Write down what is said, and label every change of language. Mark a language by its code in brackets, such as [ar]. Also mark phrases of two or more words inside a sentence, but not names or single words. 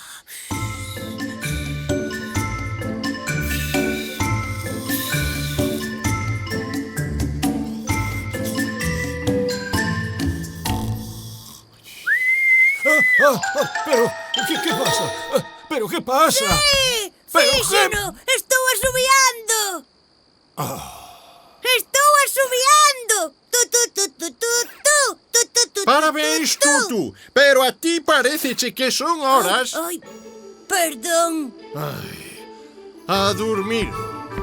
[gl] Pero, ¿qué pasa? ¿Pero qué pasa? Pero Fíxeno! Estou asubiando! Estou asubiando! Tu, tu, tu, tu, tu, tu, tu, tu, tu, Parabéns, tu, tu. Tutu. Pero a ti pareceche que son horas. Ai, perdón. A dormir.